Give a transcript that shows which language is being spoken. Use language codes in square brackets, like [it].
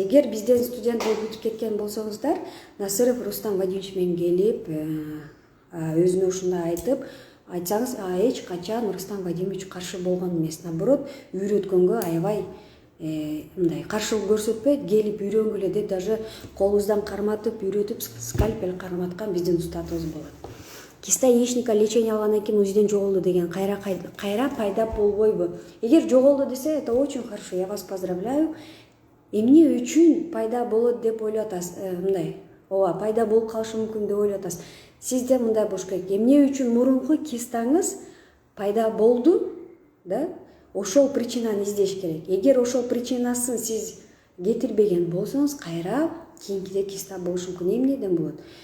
[ky] Эгер бизден студент болуп бүтүп кеткен болсоңуздар, Насыров Рустам Вадимович менен келип өзүнө ушундай айтсаңыз, эч качан Рустам Вадимович каршы болгон эмес. Наоборот, үйрөткөнгө аябай мындай каршылык көрсөтпөйт, келип үйрөнгүлө деп даже колубуздан карматып, үйрөтүп, скальпель карматкан биздин устатыбыз болот. Киста яичника лечение алгандан кийин УЗИден жоголду деген кайра пайда болбойбу? Эгер жоголду десе, [ru] это очень хорошо, я вас поздравляю. [ky] Эмне үчүн пайда болот деп ойлоп атасыз? Мындай, ооба, пайда болуп калышы мүмкүн деп ойлоп атасыз. Сизде мындай болуш керек. Эмне үчүн мурунку кистаңыз пайда болду, да? Ошол причинаны издеш керек. Эгер ошол причинасын сиз кетирбеген болсоңуз, кайра кийинкиде киста болуш мүмкүн. Эмнеден болот?